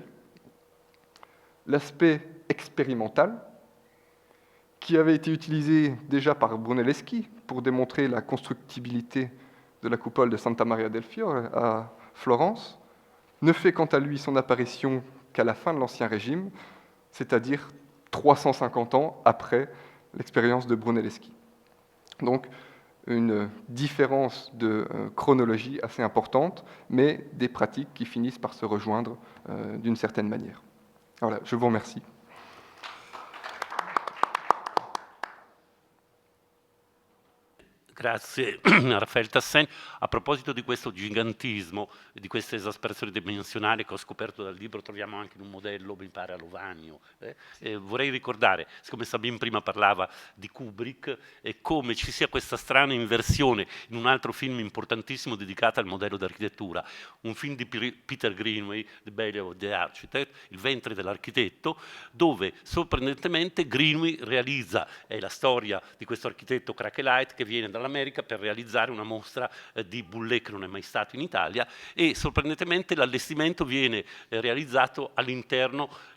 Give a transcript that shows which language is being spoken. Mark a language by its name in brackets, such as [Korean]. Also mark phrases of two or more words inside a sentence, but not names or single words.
[French] L'aspect expérimental, qui avait été utilisé déjà par Brunelleschi pour démontrer la constructibilité de la coupole de Santa Maria del Fiore à Florence, ne fait quant à lui son apparition qu'à la fin de l'Ancien Régime, c'est-à-dire 350 ans après l'expérience de Brunelleschi. Donc, une différence de chronologie assez importante, mais des pratiques qui finissent par se rejoindre d'une certaine manière. Voilà, je vous remercie. [Italian] Grazie a Raffaele Tassen. A proposito di questo gigantismo, di questa esasperazione dimensionale che ho scoperto dal libro, troviamo anche in un modello, mi pare, a Lovanio. Vorrei ricordare, siccome Sabine prima parlava di Kubrick, e come ci sia questa strana inversione in un altro film importantissimo dedicato al modello d'architettura, un film di Peter Greenaway, [English] The Belly of the Architect, [Italian] Il ventre dell'architetto, dove sorprendentemente Greenaway realizza, è la storia di questo architetto Crackelight che viene dall'America per realizzare una mostra di Boulez che non è mai stato in Italia, e sorprendentemente l'allestimento viene realizzato all'interno